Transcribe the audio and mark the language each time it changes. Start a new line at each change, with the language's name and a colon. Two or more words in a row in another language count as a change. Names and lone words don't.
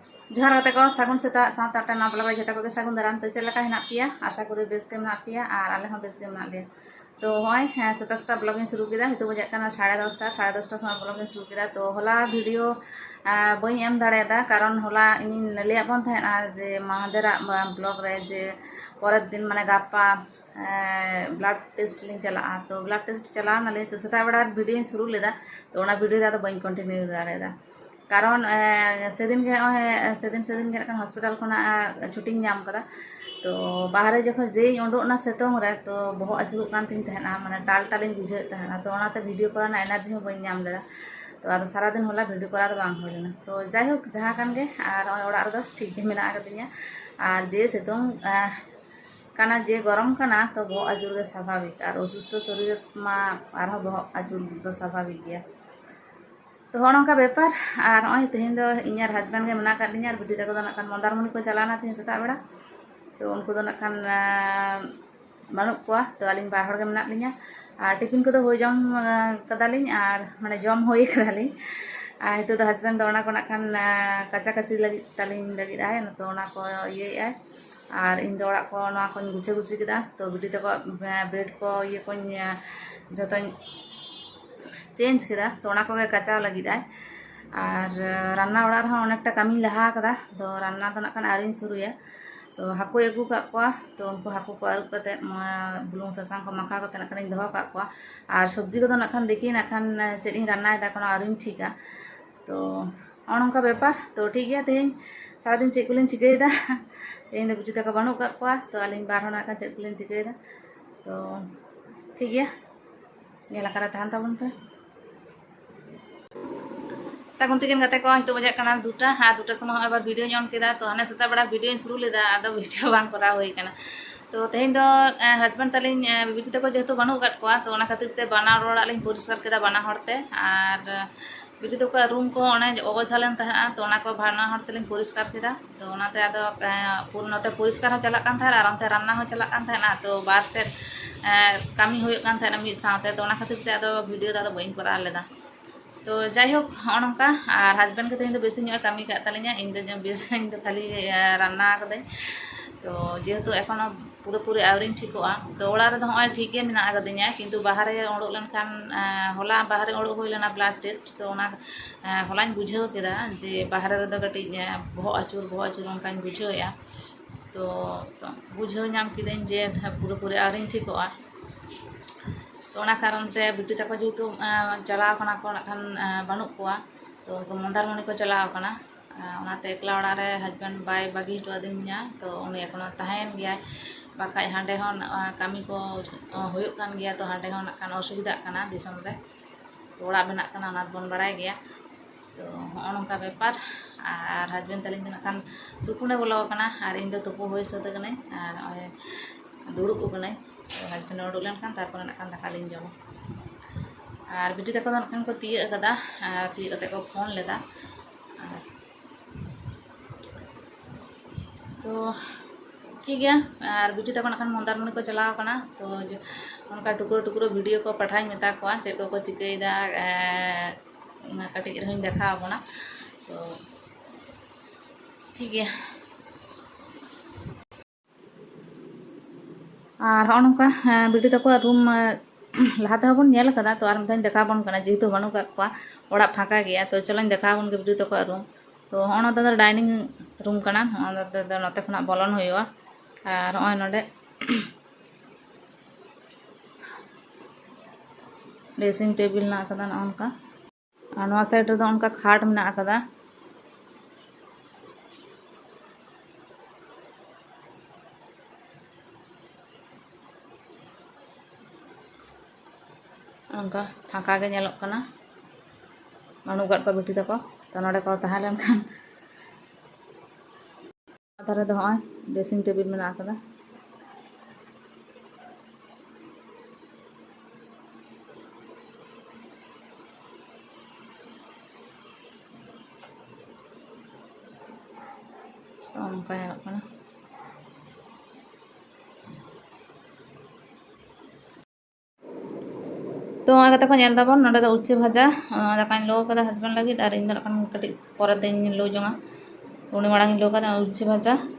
Santali: जोहार गाते को सागुन सेता साथ आटे ना बला जता को सागुन दाराम तो चेला का हेना पिया आशा करी बेस के मेना पिया और आले हम बेस के मेना लिया तो होय सेता सेता
Hindi: ब्लॉगिंग शुरू किया
Santali: हितो बजे kana 10:30 खन
Hindi: ब्लॉगिंग शुरू किया
Santali: तो होला वीडियो बई एम दाड़ेदा कारण होला इन लिया बन थाना जे महादेरा ब्लॉग रे जे परेर दिन माने गापा
English: blood test
Santali: लिंग चला तो
English: blood test
Santali: चला नाले तो सेता बड़ा वीडियो शुरू लेदा तो ओना वीडियो दा बई कंटिन्यू दाड़ेदा कारण सेदिन के हॉस्पिटल खना छुट्टी नाम कदा तो बाहर जखन जे उडोना सेतोंग रे तो बहुत अचुरुक कान तीन तहना माने टाल टालिंग बुझे तहना तो ओनाते वीडियो कराना एनार्जी हो बई नाम लेदा तो आर सारा दिन होला वीडियो करा तो बांग होय लेना तो जाय होक जहां कान गे आर ओड़ा रे ठीक गे मेना आगदिया आर जे सेतोंग काना जे गरम काना तो बहुत अचुर गे
Bangla: स्वाभाविक और असुस्थ शरीर
Santali: मा आर बहुत अचुर तो स्वाभाविक गया तो नौका बेपार और नॉय तेहन दो इनार हस्बैंड के
Hindi: मना कर लिया
Santali: बिटी तक नाकान मंदारमणि को चलाना तेहन सेता बेड़ा तो उनको नाकान बानुक कोआ तो आलिंग बार हर के मना लिया और टिफिन को हो जम कदालिंग और माने जम होई कदालिंग हितो तो हस्बैंड दो को नाकान कच्चा कच्ची लगी तालिंग लगी आए तो ओना को ये आए और इन दो ओड़ा को ना को गुछे गुछी किदा तो बिटी तक ब्रेड को ये को जतो चेंज किया तो ओना को कचा लगी और रान्ना ओड़ा रहा अनेकटा कमी लहा कदा तो रान्ना तो नाकान आरिन शुरुया तो हाको अगू का तो उनको हाको को आरुप कते बुलुंग सासांग को मखा कते नाकान दो का और सब्जी को नाकान देखी नाकान चेदिन रान्ना दा कोनो आरिन ठीका तो नौका बेपार तो ठीक गया तेहन सारा दिन चेक कुलिन चिकैदा तेहन दो बुझी तक बानु का तो आलिन बार होना का चेक कुलिन चिकैदा तो ठीक गया नेला करा तहन ताबन पे सागुन तिकिन गाते को हितो बजे kana
Bangla: दुटा हाँ दुटा समय
Santali: अब वीडियो ऑन किया तो हने सेता बड़ा वीडियो शुरू लेदा आदो वीडियो बान करा होई kana तो तेहन दो हस्बैंड तालिन बिटी तको जेहेतु बानु काट कोआ तो ओना खातिर ते बाना रोड़ा लिन परिष्कार केदा बाना हरते और बिटी तको रूम को ओने अगोझालेन तहा तो ओना को बाना हरते लिन परिष्कार केदा तो ओनाते आदो पूर्णते परिष्कार चला कान था और अंते रान्ना हो चला कान था तो बार से कामी होय कान था मिद साथे तो ओना खातिर ते आदो वीडियो दा बइन करा लेदा तो जाइहोक नौका और हस्बैंड के तेहन बेसी कमी कालिया इन बेस खाली रान्ना कदे तो जेहेतु एखोनो पूरे पूरे आवरिंग ठिकोआ तो ओड़ा रे हय ठीक गे मेना आगदिया किंतु बाहरे ओडोक लेनखान होला बाहरे ओडोक होय लेना
English: blood test
Santali: तो ओना हलाñ बुझाव केदा जे बाहरे रे दो कटि बहुत अचुर ओनकाñ बुझावया तो बुझाव नाम किदेन जे पूरे पूरे आवरिंग ठिकोआ तो ओना कारण ते बिटी तक जेहेतु चलाव कना को नाखान बानुक कोआ तो उनको मंदारमणि को चलाव कना ओनाते एकला ओड़ा रे हस्बैंड बाय बागी हटो आदिनिया तो उनी एखोनो तहेन गया बाखाय हांडे हन कामी को होयुक कान गया तो हांडे हन नाखान असुविधा कना दिसम रे तो ओड़ा बेना कना ओना बन बड़ाय गया तो नौका बेपार और हस्बैंड तालिन नाखान तुपुने बोलो कना और इन दो तुपु होय सत कने और दुड़ुब कने हस्बैंड उडुक लेनखान तारपर नाखान दाका लिन जमा और बिटी तक नाखान को तिय कदा तिय कते को फोन लेदा तो ठीक गया और बिटी तक नाखान मंदारमणि को चलाव कना तो उनका टुकरो टुकरो वीडियो को पठाई मेता को चेक को चिकैदा कटिज रही देखा बना तो ठीक गया और नौका बिटी तक रूम लहाते हबन नेल कदा तो आर मथाइन देखा बन कना जेहेतु बानु का ओड़ा फाँका गया तो चलोñ देखा बन के बिटी तक रूम तो हन दो
English: dining room
Santali: कना नते खना बोलन होयोआ और नय नडे
English: dressing table
Santali: ना कदा नौका और नवा साइड रे उनका खाट मेना कदा उनका फाँका गे नेलोक कना बानु गाट को बिटी तको तो नडे को तहां लेनखान तारे दो हय
English: dressing table
Santali: मेना कदा तो उनका नेलोक कना तो कते को नेल दाबन नडे
Bangla: উচ্ছে ভাজা
Santali: दाकाñ लो कदा हस्बैंड लगी और इन कटी परे दिन लो जोंगा तो उन्हें मांग लो का
Bangla: উচ্ছে ভাজা